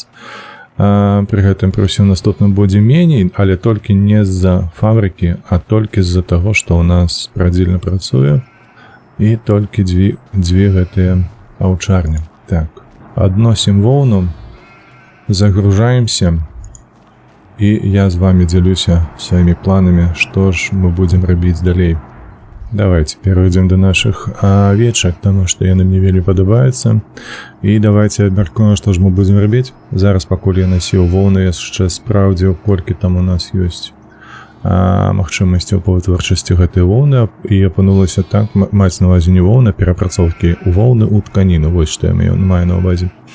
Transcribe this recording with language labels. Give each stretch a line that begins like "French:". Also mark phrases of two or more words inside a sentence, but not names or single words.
Belarusian: Пры гэтым пры ўсім наступным будзе меней, але толькі не з-за фабрыкі, а толькі з-за таго, што ў нас радзільна працуе і толькі дзве гэтыя аўчарні. Так, адносім воўну, загружаемся, і я з вами дзялюся сваімі планамі, што ж мы будзем рабіць далей.
Russian: Давайте перейдем до наших овечек, тому што
Belarusian: яны мне вельмі падабаюцца. І давайте абмяркуем, што ж мы будзем рабіць. Зараз, пакуль я насіў воўны, яшчэ спраўдзіў, колькі там у нас ёсць магчымасцяў па вытворчасці гэтай воўны, і апынулася так, маць на ўвазе не воўна, перапрацоўкі у воўны ў тканіну, вось што я маю на ўвазе.